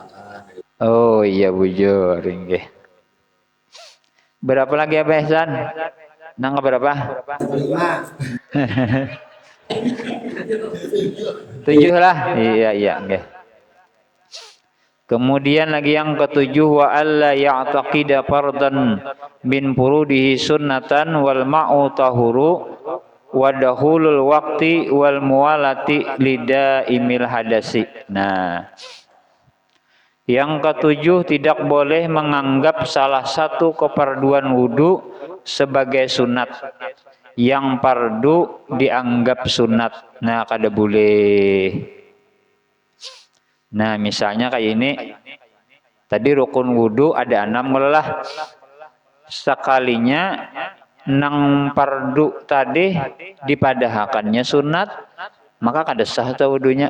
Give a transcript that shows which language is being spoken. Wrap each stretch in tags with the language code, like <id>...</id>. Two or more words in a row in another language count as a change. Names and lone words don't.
<bjn>oh iya bujur inggih. Berapa lagi apa Ihsan? Nang berapa? 7 lah. Iya iya nggih. Kemudian lagi yang ketujuh</bjn> <ar>وألا يعتقد فرضا من فروضه سنة والماء طهور ودخول الوقت والموالاة لدائم الحدث.</ar> <id>Nah, yang ketujuh tidak boleh menganggap salah satu keperduan wudu sebagai sunat. Yang fardu dianggap sunat.</id> <bjn>Nah, kada boleh. Nah, misalnya kayak ini. Tadi rukun wudu ada 6 lelah. Sekalinya nang fardu tadi dipadahakannya sunat, maka kada sah ta wudunya.</bjn>